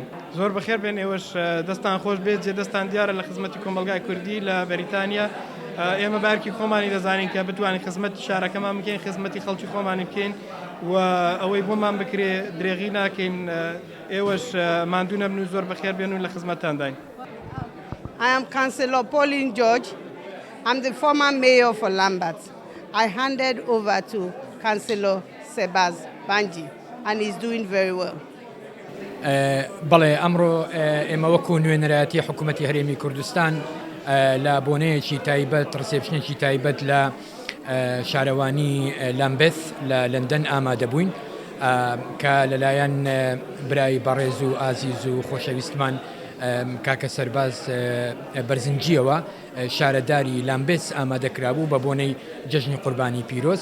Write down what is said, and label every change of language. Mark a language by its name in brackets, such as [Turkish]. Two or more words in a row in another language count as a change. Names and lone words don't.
[Central Kurdish] زۆر بەخێر بێن ئێوەش دەستان خۆش بێت جێ دەستان دیارە لە خزمەتی کۆمەلگای کوردی لە بەریتانیا. ئێمە بارکی خۆمانی دەزانین کە بتوانین خزمەتی شارەکەمان بکەین، خزمەتی خەڵکی خۆمانی بکەین و ئەوەی بۆمان بکرێ درێغی ناکەین. ئێوەش ماندوو نەبن و زۆر بەخێر بێن و لە خزمەتتان داین. [English] I am Councillor Pauline George. I'm the former mayor for Lambert. I handed over to Councillor Sebaz Banji and he's doing very well. [Central Kurdish] بەڵێ ئەمڕۆ ئێمە وەکو نوێنەرایەتی حکوومەتی هەرێمی کوردستان لە بۆنەیەکی تایبەت ڕسێپشنێکی تایبەت لە شارەوانی لامبێث لە لەندەن ئامادە بووین کە لەلایەن برای بەڕێز و ئازیز و خۆشەویستمان کاکە سەرباز بەرزنجیەوە شارەداری لامبێث ئامادەکرابوو بە بۆنەی جەژنی قوربانی پیرۆز.